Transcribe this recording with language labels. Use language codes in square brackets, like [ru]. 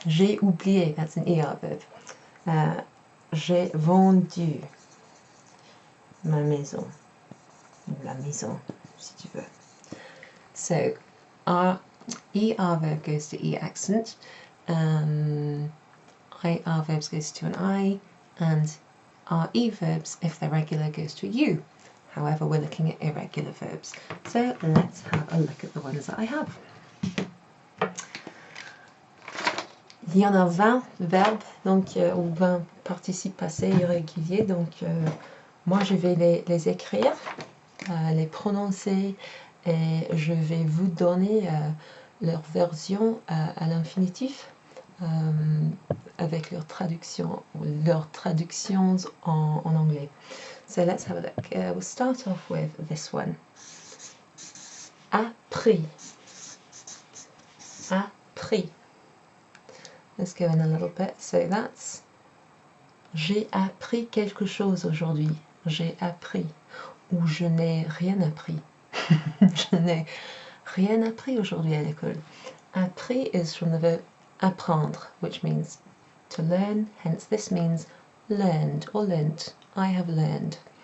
[fr] J'ai oublié, [en] that's an ER verb. [fr] J'ai vendu ma maison, la maison, si tu veux. [en] So our ER verb goes to E accent, IR verbs goes to an I, and our E verbs, if they're regular, goes to a U. However, we're looking at irregular verbs. So let's have a look at the ones that I have. [fr] Il y en a 20 verbes, donc, ou 20 participes passés irréguliers, donc moi je vais les écrire, les prononcer, et je vais vous donner leur version à l'infinitif, avec leur traduction, ou leurs traductions en anglais. [en] So let's have a look. We'll start off with this one. [fr] Appris. [en] Appris. Let's go in a little bit. So that's [fr] j'ai appris quelque chose aujourd'hui. J'ai appris. Ou je n'ai rien appris. Je n'ai rien appris aujourd'hui à l'école. [en] Appris is from the verb apprendre, which means to learn. Hence this means learned or learnt. I have learned.